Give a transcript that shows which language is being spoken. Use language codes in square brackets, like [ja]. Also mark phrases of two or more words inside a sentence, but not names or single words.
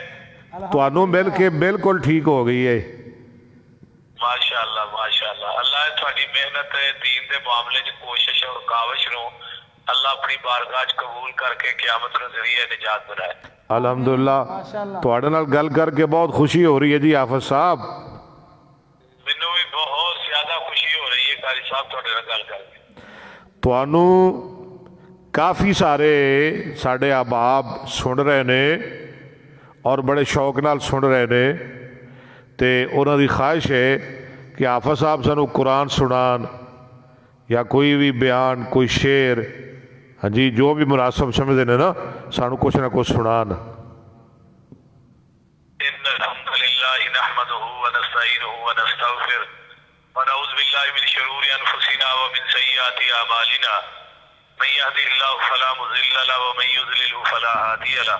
[pa] تانوں مل کے بالکل ٹھیک ہو گئی ہے. ماشاءاللہ ماشاءاللہ. اللہ تھوڑی محنت دین دے معاملے چ کوشش اور کاوش نو اللہ اپنی بارگاہ چ قبول کر کے قیامت نو ذریعہ نجات بنائے. الحمدللہ. ماشاءاللہ. تواڈے نال گل کر کے بہت خوشی ہو رہی ہے جی حافظ صاحب. مینوں بھی بہت زیادہ خوشی ہو رہی ہے قاری صاحب تواڈے نال گل کر کے. تانوں کافی سارے ساڈے احباب سن رہے نے اور بڑے شوق نال سن رہے نے تے انہاں دی خواہش ہے کہ حافظ صاحب سانو قرآن سنان یا کوئی بھی بیان، کوئی شعر، ہاں جی جو بھی مناسب سمجھتے ہیں نا سانو کچھ نہ کچھ سنان. [ar] ان الحمد للہ نحمده ونستعینه ونستغفر ونعوذ باللہ من شرور انفسنا ومن سیئات اعمالنا من يهده الله فلا مضل له ومن يضلل فلا هادي له.